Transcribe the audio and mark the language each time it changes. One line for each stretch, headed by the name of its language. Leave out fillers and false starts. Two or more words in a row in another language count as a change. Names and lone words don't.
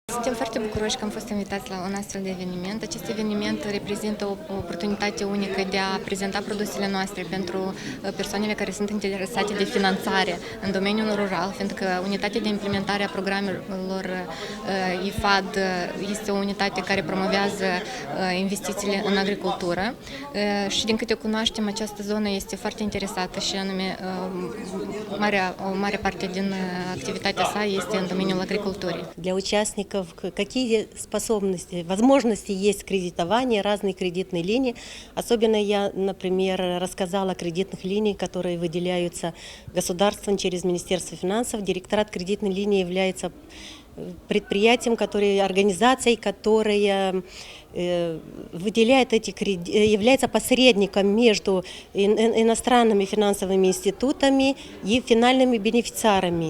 Romanian: suntem foarte bucuroși că am fost invitați la un astfel de eveniment. Acest eveniment reprezintă o oportunitate unică de a prezenta produsele noastre pentru persoanele care sunt interesate de finanțare în domeniul rural, fiindcă unitatea de implementare a programelor IFAD este o unitate care promovează investițiile în agricultură și din câte cunoaștem, această zonă este foarte interesată și anume o mare parte din activitatea sa este în domeniul agriculturii.
Russian: Для участников какие способности, возможности есть кредитования, разные кредитные линии. Особенно я, например, рассказала о кредитных линиях, которые выделяются государством через Министерство финансов. Директорат кредитной линии является предприятием, организацией, которая выделяет эти кредиты, является посредником между иностранными финансовыми институтами и финальными бенефициарами.